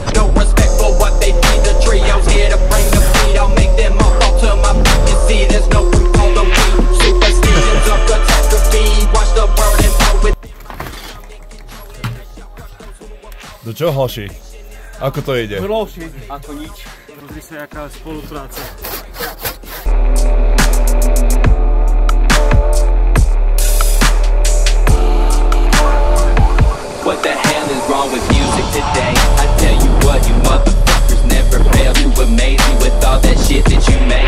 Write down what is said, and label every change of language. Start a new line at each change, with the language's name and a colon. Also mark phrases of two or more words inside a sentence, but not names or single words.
English: No respect for what they feed. The trio's here to bring the beat. I'll make them all fall to my feet. You see, there's no proof on the weed. Superstitions of catastrophe. Watch the word and flow with.
Slovak: Do čo, hoši? Ako to ide? Hloši, ako nič. Pozri sa, jaká spolupráca.
English: What the hell is wrong with music today? I tell you what, you motherfuckers never fail to amaze me with all that shit that you make.